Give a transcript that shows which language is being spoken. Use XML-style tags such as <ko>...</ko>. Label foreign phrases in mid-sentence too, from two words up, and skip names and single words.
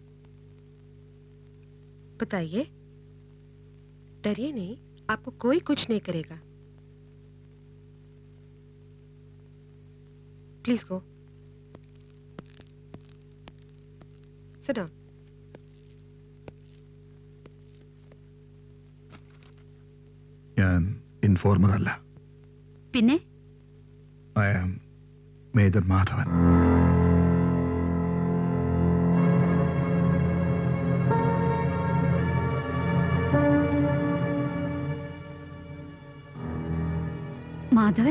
<hi>बताइए। डरिए नहीं, आपको कोई कुछ नहीं करेगा।</hi> <en>Please go. Sit down.</en> <ml>ഞാൻ ഇൻഫോർമർ അല്ല. പിന്നെ?</ml> <en>I am Major Madhavan. മാധവൻ?</en>